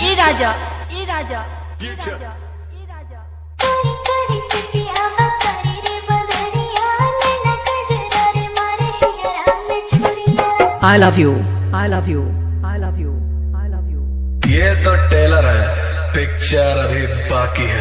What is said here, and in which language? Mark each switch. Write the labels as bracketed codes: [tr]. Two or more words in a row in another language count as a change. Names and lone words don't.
[hi] राजा, ये राजा, ये राजा, ये राजा। [en] I love you, I love you, I love you, I love you. [hi] ये तो टेलर है, पिक्चर अभी बाकी है।